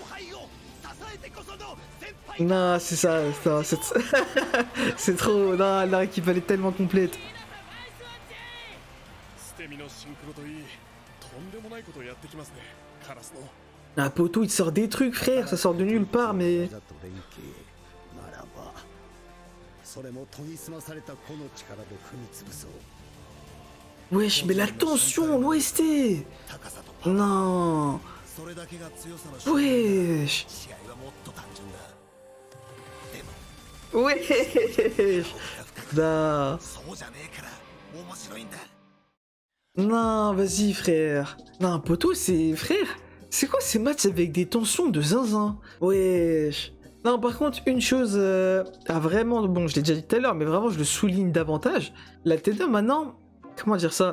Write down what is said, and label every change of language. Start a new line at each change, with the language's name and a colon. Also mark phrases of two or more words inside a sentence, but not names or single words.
French: Non, c'est ça. C'est trop. Non, la équipe elle est tellement complète. Ah, Poto il te sort des trucs, frère. Ça sort de nulle part, mais.
Japanese: それも研ぎ澄まされた個の力で踏み潰そう
French: Wesh, mais la tension, l'OST. Non.
Japanese: それだけが強さの証明
French: Wesh.
Japanese: 試合はもっと単純だでも
French: Wesh. Non.
Japanese: そうじゃねえから面白いんだ
French: Non, vas-y, frère. Non, Poto, c'est... Frère, c'est quoi ces matchs avec des tensions de zinzin? Wesh. Non, par contre, une chose a vraiment... Bon, je l'ai déjà dit tout à l'heure, mais vraiment, je le souligne davantage. La T2, maintenant... Comment dire ça?